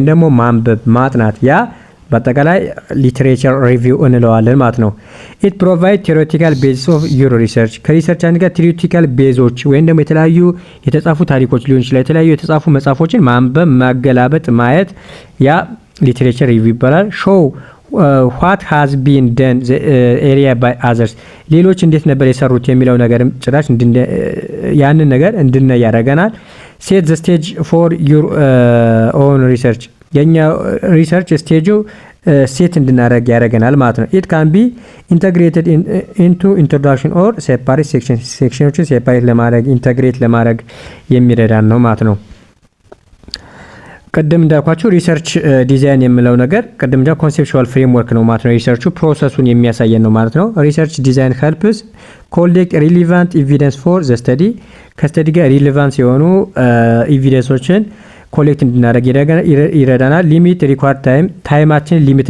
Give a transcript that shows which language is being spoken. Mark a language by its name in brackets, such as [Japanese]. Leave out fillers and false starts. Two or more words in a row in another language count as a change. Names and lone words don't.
[Amharic] ደግሞ ማንበብ ማጥናት ያ በአጠቃላይ [English] literature review [Amharic] እንለዋለን ማለት ነው። [English] it provide theoretical bases of your research። [Amharic] ከሪሰርች አንድ ጋር [English] theoretical bases [Amharic] ወይም ደግሞ የተለያዩ የተጻፉ ታሪኮች ሊሆን ይችላል የተለያዩ የተጻፉ መጽሐፎችን ማንበብ ማገላበጥ ማየት ያ [English] literature review [Amharic] ይባላል። ሾው [English] what has been done [Amharic] ኤሪያ [English] by others። [Amharic] ሌሎች እንዴት ነበር የሰሩት የሚለው ነገርም ጭራሽ ያንን ነገር እንድናይ ያደርገናል። [English] set the stage for your own research። [Amharic] የኛ [English] research stage set [Amharic] እንድናደርግ ያደርገናል ማለት ነው። [English] it can be integrated into introduction or separate sections separate [Amharic] ለማድረግ ኢንተግሬት ለማድረግ የሚረዳን ነው ማለት ነው። ቀደም እንዳልኳችሁ [English] research design [Amharic] የሚለው ነገር ቀደም እንዳ [English] conceptual framework [Amharic] ነው ማለት ነው። [English] research process [Amharic] የሚያሳየን ነው ማለት ነው። [English] research design helps collect relevant evidence for the study። [Amharic] ከስተዲ ጋር ሪሌቫንስ የሆኑ [English] evidences collect [Amharic] እንድናደርግ ይረዳናል። [English] limit required time limit